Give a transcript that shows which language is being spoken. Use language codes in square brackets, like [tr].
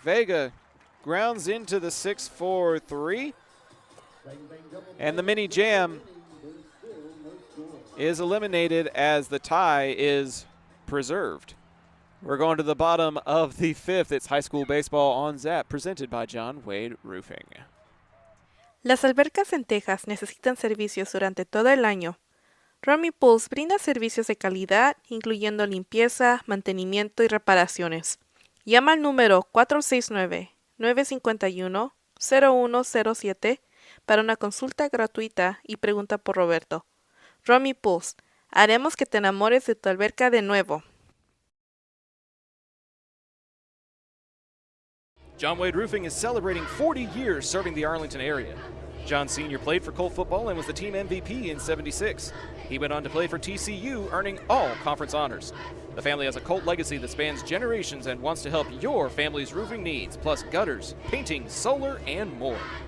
[en] Vega grounds into the 6-4-3. And the mini jam is eliminated as the tie is preserved. We're going to the bottom of the 5th. It's high school baseball on ZAP, presented by John Wade Roofing. [es] Las albercas en Texas necesitan servicios durante todo el año. Romy Pools brinda servicios de calidad, incluyendo limpieza, mantenimiento y reparaciones. Llama al número 469-951-0107 para una consulta gratuita y pregunta por Roberto. Romy Pools, haremos que te enamores de tu alberca de nuevo. [en] John Wade Roofing is celebrating 40 years serving the Arlington area. John Sr. played for Colt football and was the team MVP in '76. He went on to play for TCU, earning all conference honors. The family has a Colt legacy that spans generations and wants to help your family's roofing needs, plus gutters, painting, solar, and more.